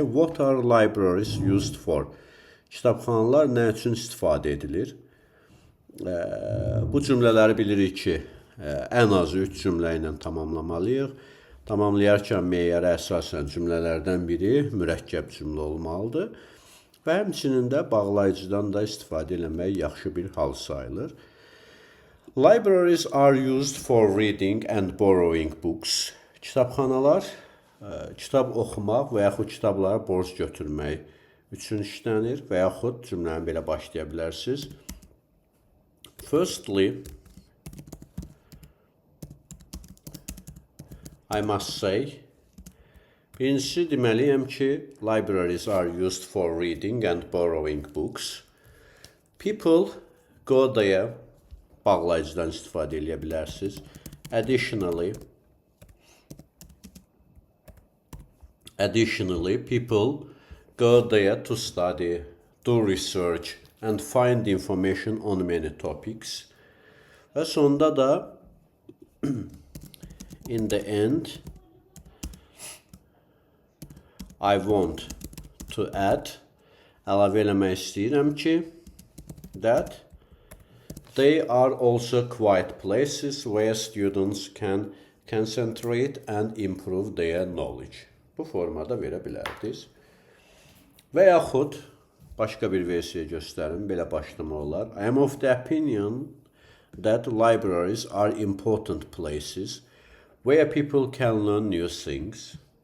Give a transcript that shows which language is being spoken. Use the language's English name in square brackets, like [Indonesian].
[English] What are libraries used for? [Azerbaijani] Kitabxanalar nə üçün istifadə edilir? Bu cümlələri bilirik ki, ən azı 3 cümlə ilə tamamlamalıyıq. Tamamlayarkən meyara əsasən cümlələrdən biri mürəkkəb cümlə olmalıdır. Və həmçinin də bağlayıcıdan da istifadə eləmək yaxşı bir hal sayılır. [English] Libraries are used for reading and borrowing books. [Azerbaijani] Kitabxanalar kitab oxumaq və yaxud kitablara borc götürmək üçün işlənir və yaxud cümləni belə başlaya bilərsiniz. [English] Firstly, I must say, [Azerbaijani] birincisi deməliyəm ki, [English] libraries are used for reading and borrowing books. People go there, [Azerbaijani] bağlayıcıdan istifadə edə bilərsiniz. [English] Additionally, people go there to study, do research, and find information on many topics. [Azerbaijani] Və sonda da, [English] in the end, I want to add, [Azerbaijani] əlavə eləmək istəyirəm ki, [English] that they are also quiet places where students can concentrate and improve their knowledge. [Azerbaijani] Bu formada verə bilərdiniz. Və yaxud başqa bir versiya göstərim, belə başlama olar. [English] I am of the opinion that libraries are important places where people can learn new things.